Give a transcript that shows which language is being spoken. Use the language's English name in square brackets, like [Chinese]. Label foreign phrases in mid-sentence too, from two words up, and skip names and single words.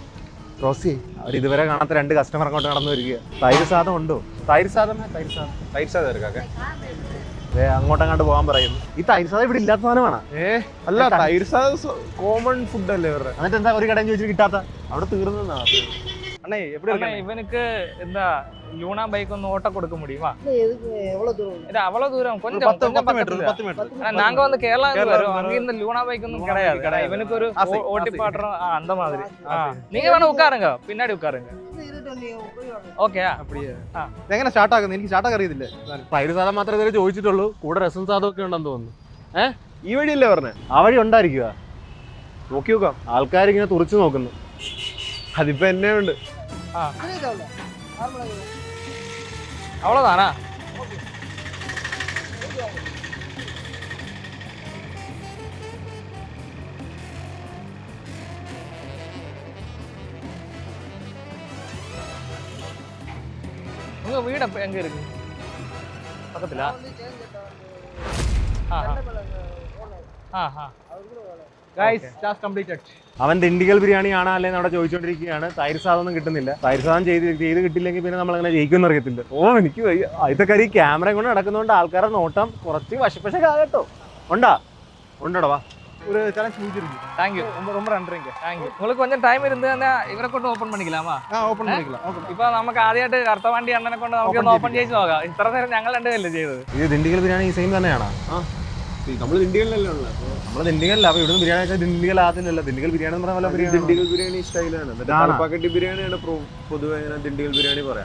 [Malayalam] റോസി അവർ ഇതുവരെ കാണാത്ത 2 കസ്റ്റമർ അങ്ങോട്ട് നടന്നു വരിക. തൈര് സാധം ഉണ്ടോ? തൈര് സാധം അങ്ങോട്ടങ്ങാണ്ട് പോകാൻ പറയുന്നു. ഈ തൈര് സാധം ഇവിടെ ഇല്ലാത്ത സാധനമാണ്. അല്ല തൈര് സാധനം [English] common food [Malayalam] അല്ലേ ഇവരുടെ? എന്നിട്ട് എന്താ ഒരു കടയും ചോദിച്ചിട്ട് കിട്ടാത്ത? അവിടെ തീർന്നതാണ്. [Tamil] அண்ணே எப்படி அண்ணா, இருக்கு இவனுக்கு இந்த லூனா பைக் வந்து ஓட்ட கொடுக்க முடியுமா? இது அவ்வளவு தூரம் கொஞ்சம் 10 பக்கத்துல. மீட்டர் 10 மீட்டர் ஆனா, நாங்க வந்து கேரளா வரோம். அங்க இந்த லூனா பைக் ஒன்றும் கிடையாது. இவனுக்கு ஒரு ஓட்டி பாடுறோம் அந்த மாதிரி. நீங்க வேணா உட்காருங்க, பின்னாடி உட்காருங்க. ஓகேயா? [Malayalam] அப்படியே എങ്ങനെ സ്റ്റാർട്ട് ആകുന്നത്? എനിക്ക് സ്റ്റാർട്ട് ആക്കാൻ അറിയത്തില്ല. തൈര് സാധം മാത്രമേ ഇതുവരെ ചോദിച്ചിട്ടുള്ളൂ. കൂടെ രസം സാധം ഒക്കെ ഉണ്ടെന്ന് തോന്നുന്നു. ഈ വഴിയല്ലേ പറഞ്ഞേ? ആ വഴി ഉണ്ടായിരിക്കുക. നോക്കി നോക്കാം. ആൾക്കാരിങ്ങനെ തുറച്ചു നോക്കുന്നു. അതിപ്പോ എന്നെ ഉണ്ട്. [Tamil] அவ்வளவுதானா? உங்க வீடு அப்ப எங்க இருக்கு? பக்கத்துல? [English] guys task completed. [Malayalam] അവൻ ദിണ്ടിഗൽ ബിരിയാണി ആണോ അല്ലേ അവിടെ ചോദിച്ചുകൊണ്ടിരിക്കുകയാണ്. തൈര് സാധനം ഒന്നും കിട്ടുന്നില്ല. തൈര് സാധനം ചെയ്ത് കിട്ടില്ലെങ്കിൽ പിന്നെ നമ്മളങ്ങനെ ജയിക്കുമെന്ന് അറിയത്തില്ല. എനിക്ക് ആദ്യത്തെ കാര്യം ഈ ക്യാമറ കൊണ്ട് നടക്കുന്നതുകൊണ്ട് ആൾക്കാരുടെ നോട്ടം കുറച്ച് വശപ്പശക്കാകട്ടോ. ഉണ്ടോടാ വാ. [Tamil] ஒரு சேலஞ்ச் முடிஞ்சிருக்கு. [English] thank you. [Tamil] ரொம்ப நன்றிங்க. [English] thank you. [Tamil] உங்களுக்கு கொஞ்சம் டைம் இருந்ததுன்னா இவரை கொண்டு ஓபன் பண்ணிக்கலாமா? ഓപ്പൺ பண்ணிக்கலாம். [Malayalam] ഇപ്പൊ നമുക്ക് ആദ്യമായിട്ട് കർത്തവാണ്ടി അണ്ണനെ കൊണ്ട് നമുക്ക് ഒന്ന് ഓപ്പൺ ചെയ്ത് നോക്കാം. ഇത്ര നേരം ഞങ്ങൾ രണ്ടുപേരല്ലേ ചെയ്തത്. ഇത് ദിണ്ടിഗൽ ബിരിയാണി സെയിം തന്നെയാണോ? നമ്മൾ ദിണ്ടികളിലല്ലേ ഉള്ളത്. നമ്മൾ ദിണ്ടിഗലില്ല. അപ്പൊ ഇവിടുന്ന് ബിരിയാണി വെച്ചാൽ ദിണ്ടിഗൽ ആദ്യമല്ല. ദിണ്ടിഗൽ ബിരിയാണി എന്ന് പറഞ്ഞ ബിരിയാണി ദിണ്ടിഗൽ ബിരിയാണി സ്റ്റൈലാണ്. കറുപ്പാക്കട്ടി ബിരിയാണിയാണ് പൊതുവെ ഇങ്ങനെ ദിണ്ടിഗൽ ബിരിയാണി പറയാം.